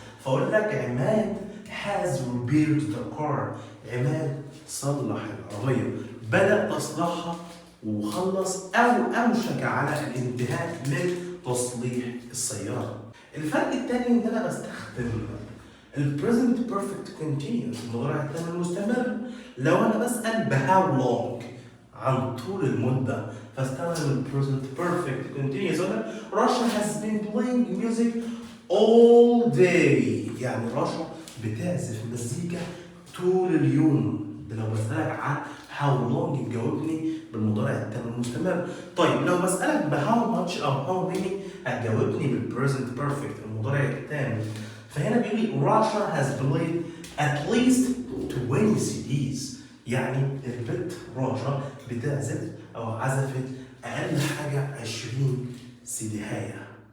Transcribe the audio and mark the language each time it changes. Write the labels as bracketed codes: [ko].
[ar] فأقول لك عماد has repaired the car، عماد صلح العربية، بدأ تصلحها وخلص أو أوشك على الانتهاء من تصليح السيارة. الفرق الثاني إن أنا بستخدم ال present perfect continuous المضارع التام المستمر لو أنا بسأل ب how long، عن طول المدة، فاستخدم ال present perfect continuous. [en] Russia has been playing music all day، يعني رشا بتعزف مزيكا طول اليوم. [ar] ده لو بسألك عن how long تجاوبني بالمضارع التام المستمر. طيب لو بسألك ب how much أو how many هتجاوبني بال present perfect المضارع التام. فهنا بيقول لي Russia has played at least 20 CDs، يعني البت رشا بتعزف أو عزفت أقل حاجة 20 سيديهاية.